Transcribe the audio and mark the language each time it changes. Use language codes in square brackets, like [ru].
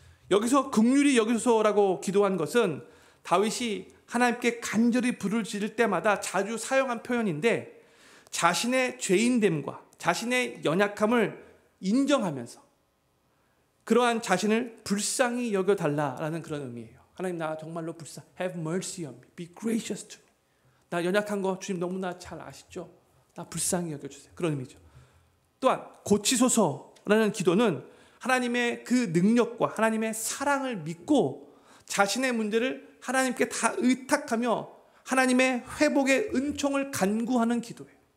[ko] 여기서 긍휼히 여기소서라고 기도한 것은 다윗이 하나님께 간절히 부를 지를 때마다 자주 사용한 표현인데, 자신의 죄인됨과 자신의 연약함을 인정하면서 그러한 자신을 불쌍히 여겨달라라는 그런 의미예요. 하나님, 나 정말로 [en] have mercy on me, be gracious to me. [ko] 나 연약한 거 주님 너무나 잘 아시죠? 나 불쌍히 여겨주세요. 그런 의미죠. 또한 고치소서라는 기도는 하나님의 그 능력과 하나님의 사랑을 믿고 자신의 문제를 하나님께 다 의탁하며 하나님의 회복의 은총을 간구하는 기도예요.